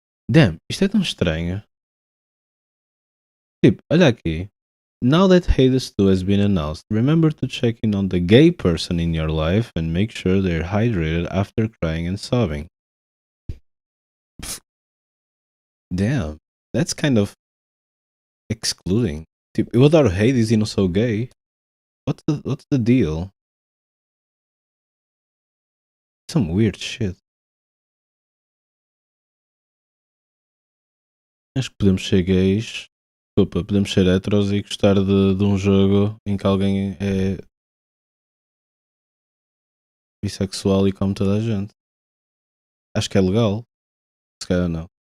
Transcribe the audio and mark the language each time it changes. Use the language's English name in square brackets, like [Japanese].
[English] Damn, [Portuguese] isto é tão estranho. Tipo, olha aqui. [English] Now that Hades 2 has been announced, remember to check in on the gay person in your life and make sure they're hydrated after crying and sobbing. Damn. That's kind of excluding. [Portuguese] Tipo, eu adoro Hades e não sou gay. [English] What's the deal? Some weird shit. [Portuguese] Acho que podemos ser gays. Desculpa, podemos ser heteros e gostar de um jogo em que alguém é bissexual e come toda a gente. Acho que é legal. Se calhar não.